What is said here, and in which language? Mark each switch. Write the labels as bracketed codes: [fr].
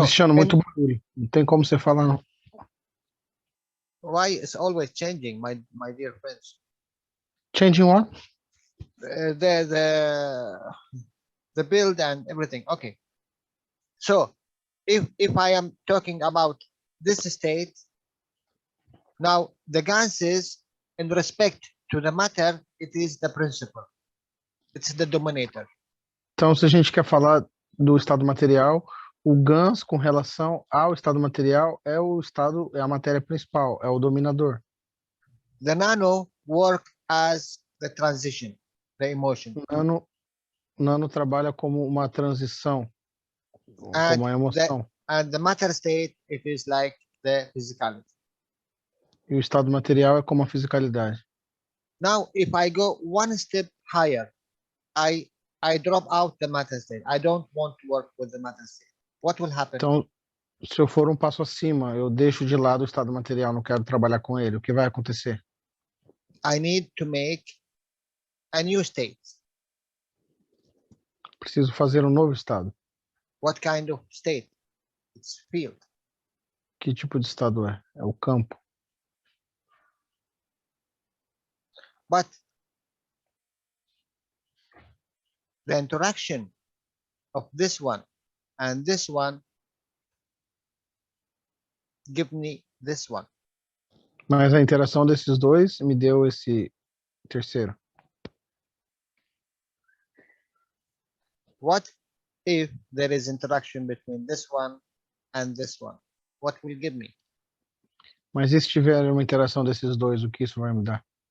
[pt] Cristiano, muito barulho. Não tem como você falar, não. [en] why is always changing, my dear friends? Changing what? The build and everything. Okay. So, if I am talking about this state, now the ganses in respect to the matter, it is the principle. It's the dominator. [pt] Então, se a gente quer falar do estado material, o GANS com relação ao estado material é a matéria principal, é o dominador. [en] The nano work as the transition, the emotion. [pt] Nano trabalha como uma transição, como uma emoção. [en] And the matter state, it is like the physicality. [pt] E o estado material é como a fisicalidade. [en] Now, if I go one step higher, I drop out the matter state. I don't want to work with the matter state. What will happen? [pt] Então, se eu for um passo acima, eu deixo de lado o estado material, não quero trabalhar com ele, o que vai acontecer? [en] I need to make a new state. [pt] Preciso fazer um novo estado. [en] What kind of state? It's field. [pt] Que tipo de estado é? É o campo. [en] But the interaction of this one and this one give me this one. [pt] Mas a interação desses dois me deu esse terceiro. [en] What if there is interaction between this one and this one? What will give me? [pt] Mas e se tiver uma interação desses dois, o que isso vai me dar?